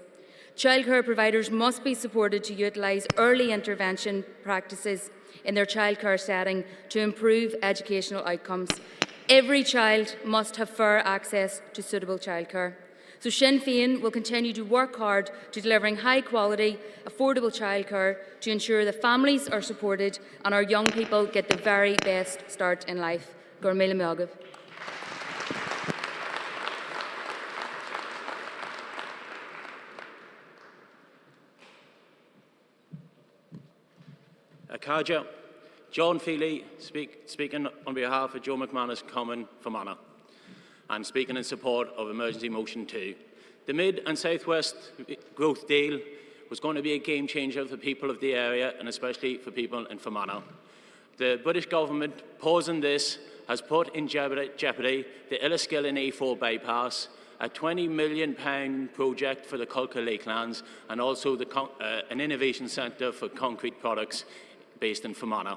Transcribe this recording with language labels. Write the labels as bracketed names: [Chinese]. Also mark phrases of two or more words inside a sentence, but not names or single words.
[English] Childcare providers must be supported to utilise early intervention practices in their childcare setting to improve educational outcomes. Every child must have fair access to suitable childcare. So Sinn Féin will continue to work hard to delivering high quality, affordable childcare to ensure that families are supported and our young people get the very best start in life. [Irish] Gur míle maith agam. [English] Carja, John Feely speaking on behalf of Joe McManus Common Fermanagh and speaking in support of Emergency Motion 2. The Mid and South West Growth Deal was going to be a game changer for people of the area and especially for people in Fermanagh. The British government pausing this has put in jeopardy the Enniskillen A4 bypass, a £20 million project for the Culca Lakelands and also an innovation centre for concrete products based in Fermanagh.